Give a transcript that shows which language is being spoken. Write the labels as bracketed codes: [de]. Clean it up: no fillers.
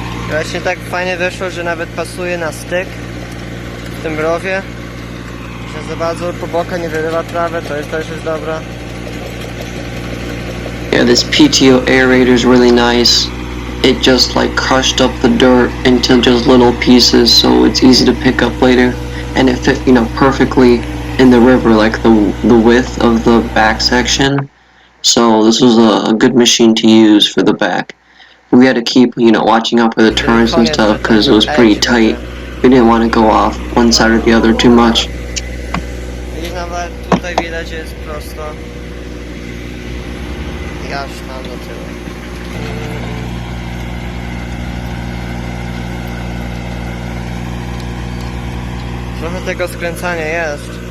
[pl] Właśnie tak fajnie wyszło, że nawet pasuje na styk w tym rowie. Że za bardzo po boka nie wyrywa trawę, to jest też dobra. [en] Yeah, this PTO aerator is really nice. It just like crushed up the dirt into just little pieces, so it's easy to pick up later, and it fit, you know, perfectly in the river, like the width of the back section. So this was a good machine to use for the back. We had to keep, you know, watching out for the turns and stuff because it was pretty tight. We didn't want to go off one side or the other too much. [pl] I nawet tutaj widać jest prosto. I aż tam do tyłu. Trochę tego skręcania jest.